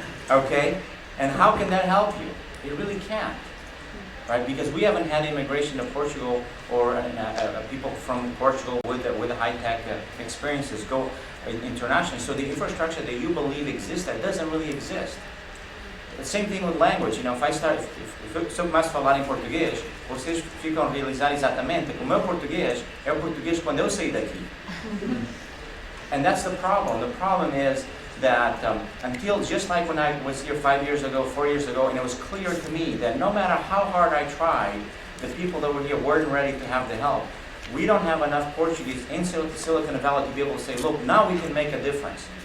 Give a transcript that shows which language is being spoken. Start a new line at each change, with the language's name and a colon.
English: Okay? And how can that help you? It really can't. Right? Because we haven't had immigration to Portugal or people from Portugal with high-tech experiences go internationally. So the infrastructure that you believe exists, that doesn't really exist. The same thing with language. You know,
Portuguese: se eu começo a falar em português, vocês ficam a realizar exatamente que o meu português é o português quando eu saí daqui.
English: And that's the problem. The problem is that until, just like when I was here 5 years ago, 4 years ago, and it was clear to me that no matter how hard I tried, the people that were here weren't ready to have the help. We don't have enough Portuguese in Silicon Valley to be able to say, look, now we can make a difference.